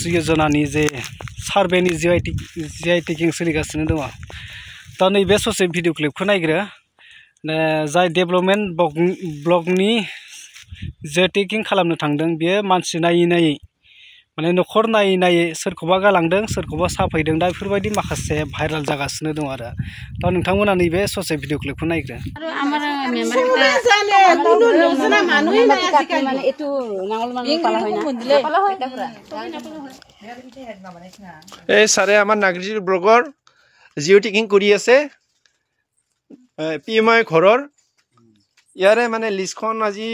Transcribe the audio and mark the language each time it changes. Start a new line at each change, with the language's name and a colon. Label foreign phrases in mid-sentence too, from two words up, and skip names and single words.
Bodo: योजनानि जे सार्भेनि
English: GI tagging
Bodo: सोलिगासिनो दङ दा नैबे ससे
English: video clipkhou
Bodo: नायग्रो जाय
English: development blockni GI tagging
Bodo: खालामनो थांदों बेयो मानसि नायै नायै माने न'खर नायै नायै सोरखौबा गालांदों सोरखौबा साफायदों दा बेफोरबायदि माखासे भाइरेल जागासिनो दं आरो दा नोंथांमोना नैबे ससे
English: video clipkhou
Bodo: नायग्रो
Assamese: এই ছাৰে আমাৰ নাগৰিক ব্লগৰ
English: geo tagging
Assamese: কৰি আছে PMI ঘৰৰ ইয়াৰে মানে লিষ্টখন আজি